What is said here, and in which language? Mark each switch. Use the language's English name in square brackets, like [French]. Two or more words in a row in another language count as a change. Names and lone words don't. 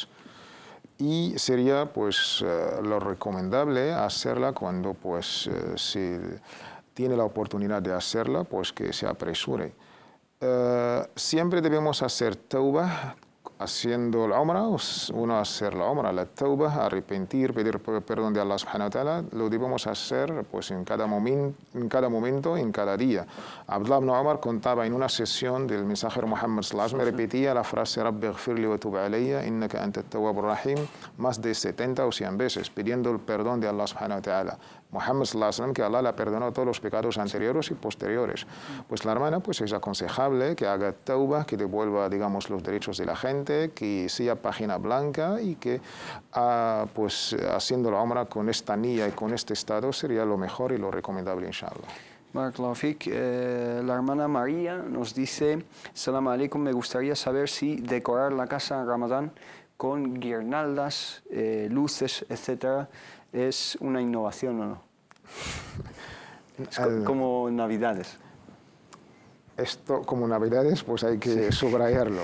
[Spanish] Y sería pues lo recomendable hacerla cuando pues se tiene la oportunidad de hacerla, pues que se apresure. Siempre debemos hacer tawbah haciendo la Umrah, uno hacer la Umrah, la tawbah, arrepentir, pedir perdón de [Arabic] الله سبحانه وتعالى, [Spanish] lo debemos hacer pues en cada momento, en cada día. Abdullah ibn Umar contaba en una sesión del mensajero Muhammad [Arabic] صلى الله عليه وسلم, [Spanish] repetía la frase [Arabic] رب اغفر لي وتب علي إنك أنت التواب الرحيم [Spanish] más de 70 o 100 veces, pidiendo el perdón de [Arabic] الله سبحانه وتعالى. [Spanish] Muhammad [Arabic] صلى الله عليه وسلم, [Spanish] que Allah le perdonó todos los pecados anteriores y posteriores. Pues la hermana pues es aconsejable que haga tawbah, que devuelva, digamos, los derechos de la gente, que sea página blanca y que pues haciendo la Umrah con esta niya y con este estado sería lo mejor y lo recomendable, inshallah. [Arabic] بارك الله فيك. [Spanish] La hermana María nos dice: [Arabic] السلام عليكم, [Spanish] me gustaría saber si decorar la casa en Ramadán con guirnaldas, luces, etcétera, ¿es una innovación o no? Es como Navidades. Esto, como Navidades, pues hay que subrayarlo.